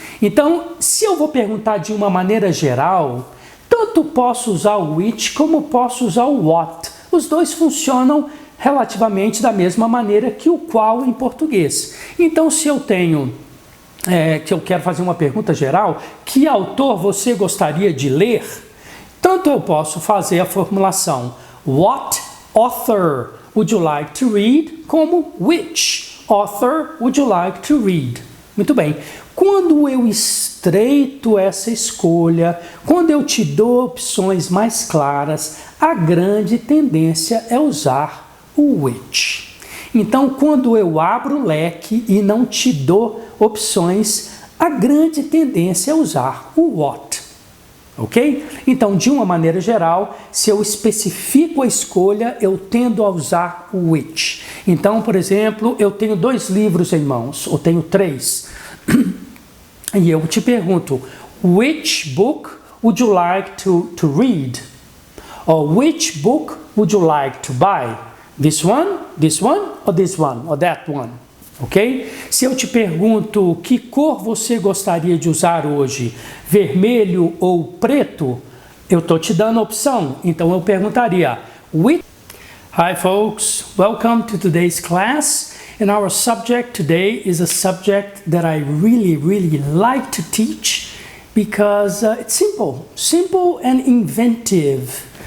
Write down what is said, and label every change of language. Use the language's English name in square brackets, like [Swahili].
[Portuguese] Então, se eu vou perguntar de uma maneira geral, tanto posso usar o which como posso usar o what. Os dois funcionam relativamente da mesma maneira que o qual em português. Então, se eu tenho, que eu quero fazer uma pergunta geral, que autor você gostaria de ler? Tanto eu posso fazer a formulação [English] what author would you like to read, [Portuguese] como [English] which author would you like to read? [Portuguese] Muito bem. Quando eu estreito essa escolha, quando eu te dou opções mais claras, a grande tendência é usar o which. Então, quando eu abro o leque e não te dou opções, a grande tendência é usar o what. Ok? Então, de uma maneira geral, se eu especifico a escolha, eu tendo a usar o which. Então, por exemplo, eu tenho 2 livros em mãos, ou tenho 3, e eu te pergunto, [English] which book would you like to read? Or which book would you like to buy? This one, or this one, or that one? Ok? [Portuguese] Se eu te pergunto que cor você gostaria de usar hoje, vermelho ou preto, eu estou te dando opção. Então eu perguntaria, which... [English] Hi folks, welcome to today's class. And our subject today is a subject that I really like to teach because it's simple and inventive.